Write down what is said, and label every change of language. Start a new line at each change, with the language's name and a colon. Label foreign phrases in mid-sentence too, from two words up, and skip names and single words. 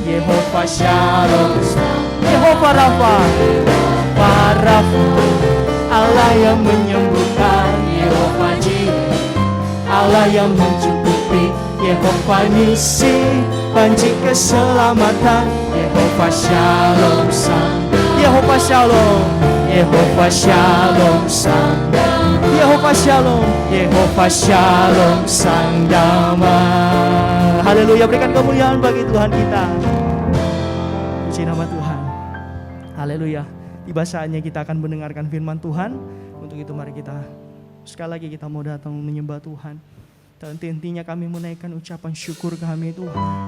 Indonesian: Yehovah Shalom, Yehovah Rafa, Yehovah Rafa, Allah yang menyembuhkan. Yehovah Jireh, Allah yang mencukupi. Yehovah Nisi, panji keselamatan. Yehovah Shalom Sang. Yehovah Shalom, Yehovah Shalom Sang. Yehovah Shalom, Yehovah Shalom Sang Damai. Haleluya, berikan kemuliaan bagi Tuhan kita. Puji nama Tuhan. Haleluya. Tiba saatnya kita akan mendengarkan firman Tuhan. Untuk itu mari kita sekali lagi kita mau datang menyembah Tuhan. Dan intinya kami menaikkan ucapan syukur kami Tuhan.